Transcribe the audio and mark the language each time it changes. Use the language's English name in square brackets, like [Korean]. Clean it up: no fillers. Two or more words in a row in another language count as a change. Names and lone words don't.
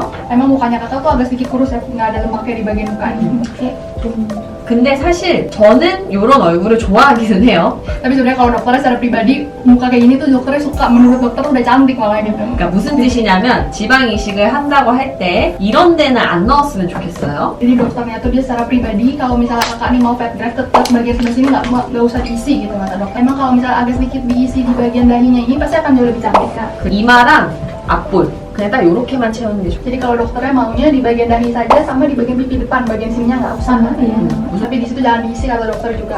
[Indonesian] Emang mukanya kakak tuh agak sedikit kurus ya, nggak ada lemaknya di bagian muka ini. [Korean] 근데 사실 저는 이런 얼굴을 좋아하기는 해요. [Indonesian] Tapi sebenarnya kalau dokternya secara pribadi muka kayak gini tuh dokternya suka, menurut dokter udah cantik malah gitu. [Korean] 그러니까 무슨 뜻이냐면 지방 이식을 한다고 할 때 이런 데는 안 넣었으면 좋겠어요. [Indonesian] Jadi dokternya tuh dia secara pribadi kalau misalnya kakak nih mau [English] fat graft [Indonesian] tetap bagian sebelah sini nggak usah diisi gitu kata dokter. Emang kalau misalnya agak sedikit diisi di bagian dahinya ini pasti akan jauh lebih cantik kak. [Korean] 그 이마랑 앞볼 그냥 딱 요렇게만 채우는 게 좋아요. [Indonesian] Jadi kalau dokternya maunya di bagian dahi saja sama di bagian pipi depan, bagian sininya nggak usah. Iya. Tapi di situ jangan diisi kata dokter juga.